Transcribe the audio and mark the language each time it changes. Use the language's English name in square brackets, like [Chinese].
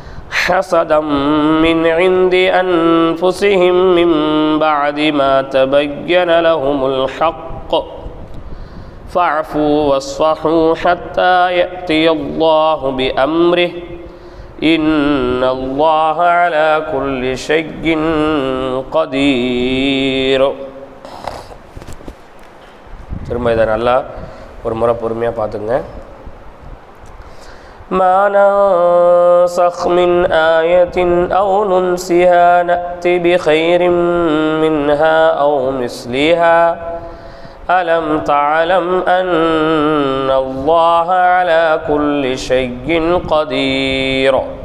[Arabic] حسدا من عند أنفسهم من بعد ما تبين لهم الحق فاعفوا واصفحوا حتى يأتي الله بأمره إن الله على كل شيء قدير. [Tamil] திரும்ப இதை நல்லா ஒரு முறை பொறுமையாக பார்த்துங்க. [Arabic] ما ننسخ من آية أو ننسها نأتي بخير منها أو مثلها ألم تعلم أن الله على كل شيء قدير